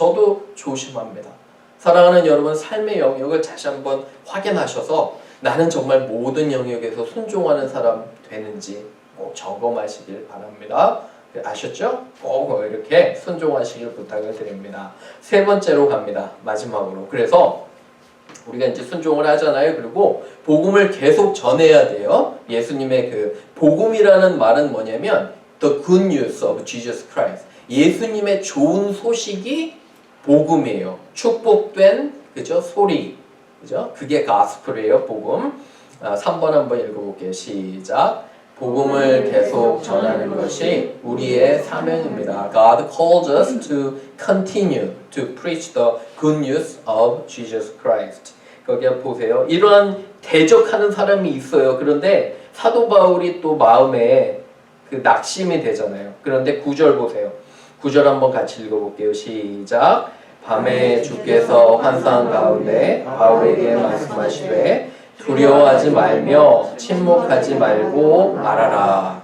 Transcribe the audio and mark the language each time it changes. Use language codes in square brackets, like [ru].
[ko] 저도 조심합니다. 사랑하는 여러분, 삶의 영역을 다시 한번 확인하셔서 나는 정말 모든 영역에서 순종하는 사람 되는지 꼭 점검하시길 바랍니다. 아셨죠? 꼭 이렇게 순종하시길 부탁을 드립니다. 세 번째로 갑니다. 마지막으로. 그래서 우리가 이제 순종을 하잖아요. 그리고 복음을 계속 전해야 돼요. 예수님의 그 복음이라는 말은 뭐냐면 [en] The good news of Jesus Christ. [ko] 예수님의 좋은 소식이 복음이에요. 축복된 그죠? 소리. 그죠? 그게 가스펠이에요. 복음. 3번 한번 읽어볼게요. 시작. 복음을 계속 전하는 것이 우리의 사명입니다. [en] God calls us to continue to preach the good news of Jesus Christ. [ko] 거기 보세요. 이러한 대적하는 사람이 있어요. 그런데 사도 바울이 또 마음에 그 낙심이 되잖아요. 그런데 9절 보세요. 9절 한번 같이 읽어볼게요. 시작. 밤에 주께서 환상 가운데 바울에게 말씀하시되 두려워하지 말며 침묵하지 말고 말하라.